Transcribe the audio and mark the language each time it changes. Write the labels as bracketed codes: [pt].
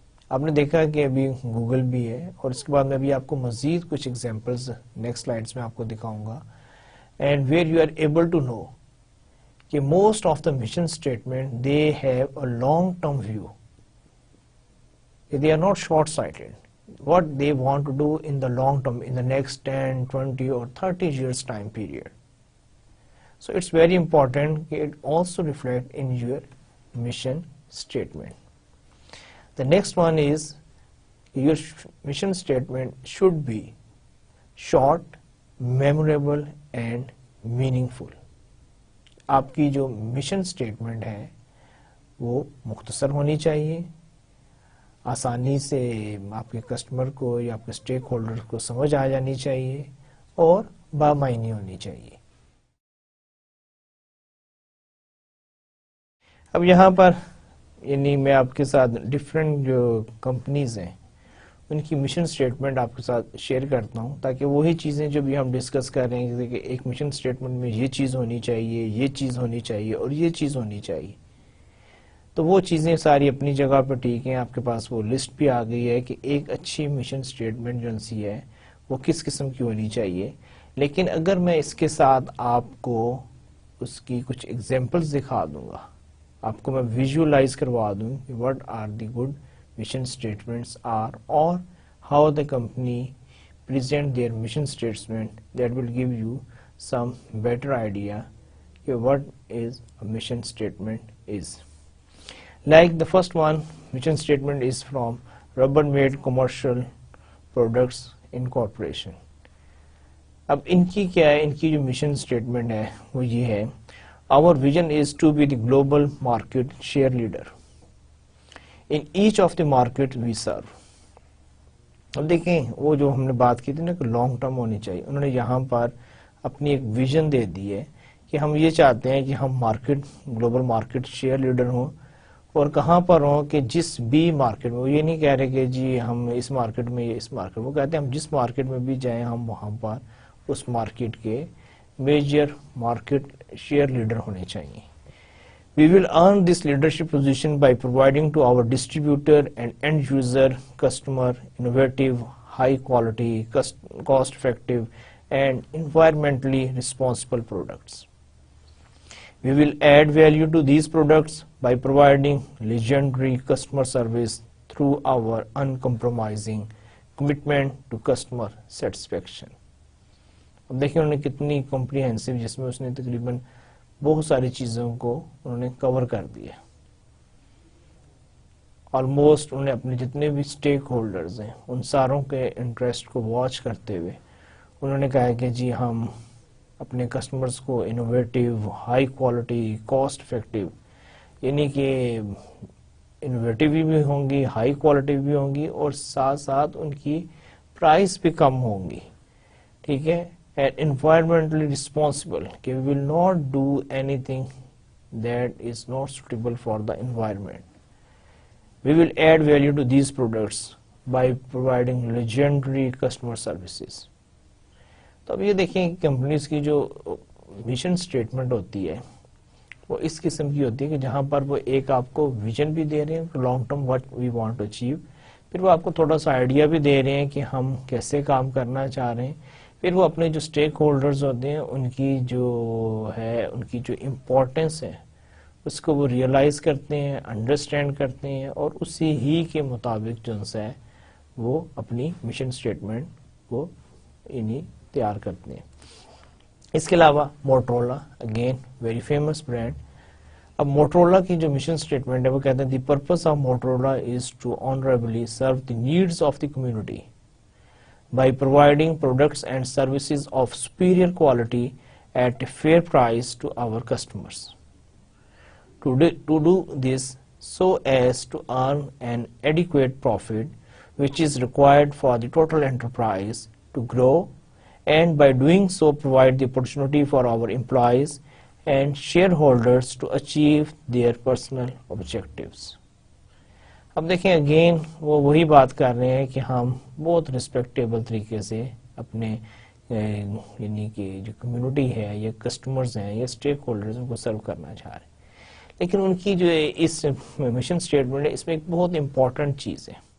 [ur] آپ نے دیکھا کہ ابھی گوگل بھی ہے, اور اس کے بعد میں ابھی آپ کو مزید کچھ ایگزامپلز نیکسٹ سلائیڈز میں آپ کو دکھاؤں گا, [en] And where you are able to know کہ most of the mission statement they have a long term view, they are not short sighted. What they want to do in the long term, in the next 10, 20 or 30 years time period. So it's very important that it also reflect in your mission statement. The next one is your mission statement should be short, memorable and meaningful. [ur] آپ کی جو mission statement ہے وہ مختصر ہونی چاہیے, آسانی سے آپ کے کسٹمر کو یا آپ کے اسٹیک ہولڈر کو سمجھ آ جانی چاہیے, اور بامعنی ہونی چاہیے. اب یہاں پر یعنی میں آپ کے ساتھ ڈفرینٹ جو کمپنیز ہیں ان کی مشن اسٹیٹمنٹ آپ کے ساتھ شیئر کرتا ہوں, تاکہ وہی چیزیں جو بھی ہم ڈسکس کر رہے ہیں کہ ایک مشن اسٹیٹمنٹ میں یہ چیز ہونی چاہیے, یہ چیز ہونی چاہیے اور یہ چیز ہونی چاہیے, تو وہ چیزیں ساری اپنی جگہ پہ ٹھیک ہیں، آپ کے پاس وہ لسٹ بھی آ گئی ہے کہ ایک اچھی مشن سٹیٹمنٹ جو سی ہے وہ کس قسم کی ہونی چاہیے. لیکن اگر میں اس کے ساتھ آپ کو اس کی کچھ ایگزامپلس دکھا دوں گا، آپ کو میں ویژولائز کروا دوں کہ [en] what are the good mission statements are or how the company present their mission statement, that will give you some better idea what is a mission statement is. Like the first one, mission statement is from Rubbermaid Commercial Products Incorporation. [ur] اب ان کی کیا ہے، ان کی جو mission statement ہے وہ یہ ہے: [en] Our vision is to be the global market share leader in each of the markets we serve. [ur] اب دیکھیں وہ جو ہم نے بات کی تھی نا کہ لانگ ٹرم ہونی چاہیے، انہوں نے یہاں پر اپنی ایک ویژن دے دی ہے کہ ہم یہ چاہتے ہیں کہ ہم گلوبل مارکیٹ شیئر لیڈر ہوں، اور کہاں پر ہوں کہ جس بھی مارکیٹ میں. وہ یہ نہیں کہہ رہے کہ جی ہم اس مارکیٹ میں اس مارکیٹ میں، وہ کہتے ہیں ہم جس مارکیٹ میں بھی جائیں ہم وہاں پر اس مارکیٹ کے میجر مارکیٹ شیئر لیڈر ہونے چاہیے. [en] We will earn this leadership position by providing to our distributor and end user customer innovative, high quality, cost effective and environmentally responsible products. We will add value to these products by providing legendary customer service through our uncompromising commitment to customer satisfaction. [ur] اب دیکھیں انہوں نے کتنی comprehensive, جس میں اس نے تقریباً بہت ساری چیزوں کو انہوں نے کور کر دیا. آلموسٹ انہوں نے اپنے جتنے بھی سٹیک ہولڈرز ہیں ان ساروں کے انٹرسٹ کو واچ کرتے ہوئے انہوں نے کہا کہ جی ہم اپنے کسٹمرز کو innovative, high quality, cost effective, یعنی کہ انوویٹیو بھی ہوں گی، ہائی کوالٹی بھی ہوں گی، اور ساتھ ساتھ ان کی پرائس بھی کم ہوں گی. ٹھیک ہے. [en] And environmentally responsible, کہ we will not do anything that is not suitable for the environment. We will add value to these products by providing legendary customer services. [ur] تو اب یہ دیکھیں کمپنیز کی جو مشن سٹیٹمنٹ ہوتی ہے وہ اس قسم کی ہوتی ہے کہ جہاں پر وہ ایک آپ کو ویژن بھی دے رہے ہیں long term [en] what we want to achieve، [ur] پھر وہ آپ کو تھوڑا سا آئیڈیا بھی دے رہے ہیں کہ ہم کیسے کام کرنا چاہ رہے ہیں، پھر وہ اپنے جو اسٹیک ہولڈرز ہوتے ہیں ان کی جو ہے ان کی جو امپورٹنس ہے اس کو وہ ریئلائز کرتے ہیں، انڈرسٹینڈ کرتے ہیں، اور اسی ہی کے مطابق جو ہے وہ اپنی مشن سٹیٹمنٹ کو تیار کرتے ہیں. اس کے علاوہ Motorola, again very famous brand. اب موٹرولا کی جو مشن سٹیٹمنٹ ہے وہ کہتے ہیں [en] The purpose of Motorola is to honourably serve the needs of the community by providing products and services of superior quality at a fair price to our customers. To do this so as to earn an adequate profit which is required for the total enterprise to grow, and by doing so provide the opportunity for our employees and shareholders to achieve their personal objectives. [ur] اب دیکھیں again وہ وہی بات کر رہے ہیں کہ ہم بہت ریسپیکٹیبل طریقے سے اپنے یعنی کہ جو کمیونٹی ہے یا کسٹمرز ہیں یا اسٹیک ہولڈرز ان کو سرو کرنا چاہ رہے ہیں. لیکن ان کی جو اس مشن اسٹیٹمنٹ ہے اس میں ایک بہت امپورٹنٹ چیز ہے.